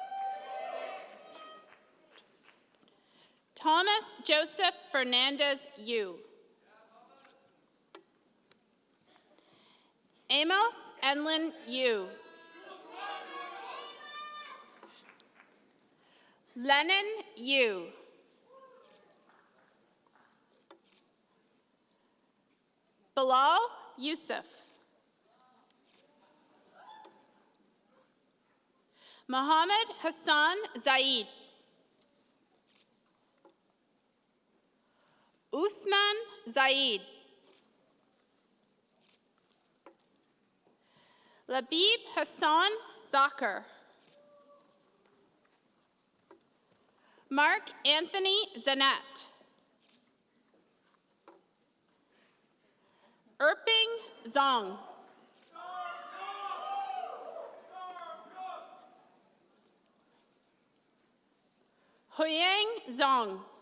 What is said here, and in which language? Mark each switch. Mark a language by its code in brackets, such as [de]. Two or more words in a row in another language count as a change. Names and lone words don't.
[en] Thomas Joseph Fernandez Yu. Amos Enlin Yu. Lennon Yu. Bilal Yusuf. Mohammed Hassan Zaid. Usman Zaid. Labib Hassan Zakir. Mark Anthony Zanet. Erping Zong. Huyang Zong.